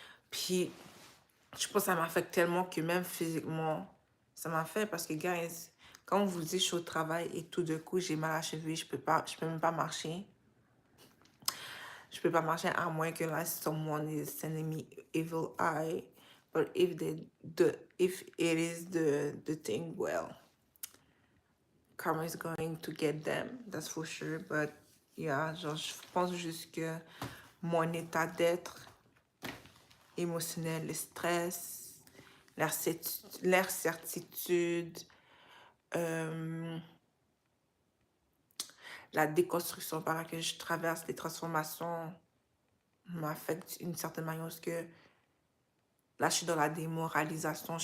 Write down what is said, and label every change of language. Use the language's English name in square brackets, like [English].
[French] Puis, je pense que ça m'affecte tellement que même physiquement, ça m'a fait parce que, guys, quand on vous dit je suis au travail et tout de coup, j'ai mal à la cheville, je peux même pas marcher. Je peux pas marcher à moins que là, [English] someone is sending me evil eye. But if it is the thing, well, karma is going to get them, that's for sure. But yeah, [French] genre, je pense juste que mon état d'être émotionnel, le stress, l'incertitude, la déconstruction par laquelle je traverse, les transformations m'affectent d'une certaine manière parce que là, je suis dans la démoralisation.